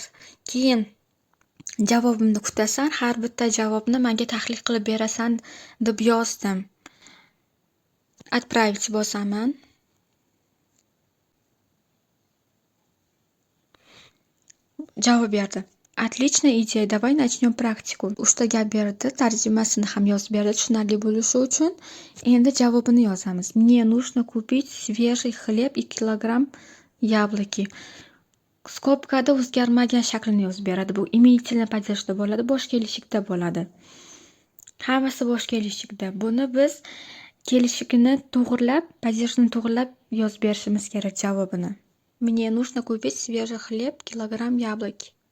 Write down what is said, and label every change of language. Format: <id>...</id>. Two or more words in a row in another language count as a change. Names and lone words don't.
<uz>Keyin javobimni kutasan, har bitta javobni menga tahlil qilib berasan deb yozdim. Отправить bosaman. Javob berdi.</uz> <ru>Отличная идея, давай начнем практику.</ru> <uz>Uchta gap berdi, tarjimasini ham yozib berdi tushunarli bo'lishi uchun. Endi javobini yozamiz.</uz> <ru>Мне нужно купить свежий хлеб и килограмм яблоки.</ru> <uz>Skobkada o'zgarmagan shaklini yozib beradi. Bu</uz> <ru>имительный падежda</ru> <uz>bo'ladi, bosh kelishikda bo'ladi. Hammasi bosh kelishikda. Buni biz kelishigini to'g'rilab, падежni to'g'rilab yozib berishimiz kerak javobini.</uz> <ru>Мне нужно купить свежий хлеб, килограмм яблоки.</ru>